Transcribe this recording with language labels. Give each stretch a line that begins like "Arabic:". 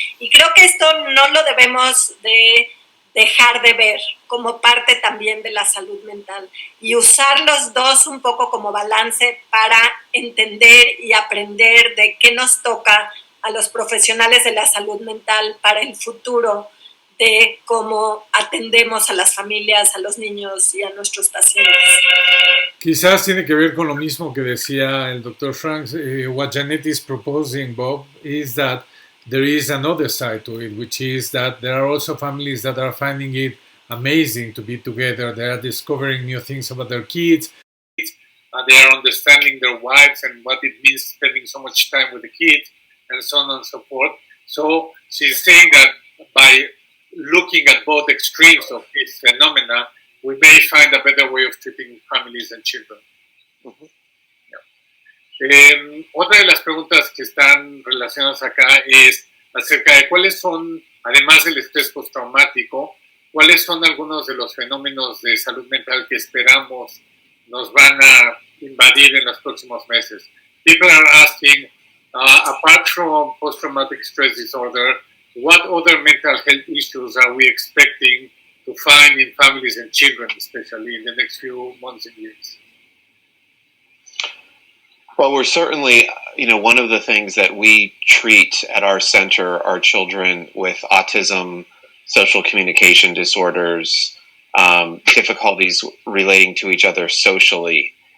Spanish: Y creo que esto no lo debemos de dejar de ver como parte también de la salud mental y usar los dos un poco como balance para entender y aprender de qué nos toca a los profesionales de la salud mental para el futuro, de cómo atendemos a las familias, a los niños y a nuestros pacientes. Quizás tiene que ver con lo mismo que decía el Dr. Franks.
English: What Janet is proposing, Bob, is that there is another side to it, which is that there are also families that are finding it amazing to be together. They are discovering new things about their kids. They are understanding their wives and what it means spending so much time with the kids and so on and so forth. So she's saying that by looking at both extremes of this phenomena, we may find a better way of treating families and children. Uh-huh.
Spanish: Otra de las preguntas que están relacionadas acá es acerca de cuáles son, además del estrés postraumático, cuáles son algunos de los fenómenos de salud mental que esperamos nos van a invadir en los próximos meses.
English: People are asking, apart from post-traumatic stress disorder, what other mental health issues are we expecting to find in families and children, especially in the next few months and years? Well, we're certainly, one of the things that we treat at our center are children with autism, social communication disorders, difficulties relating to each other socially.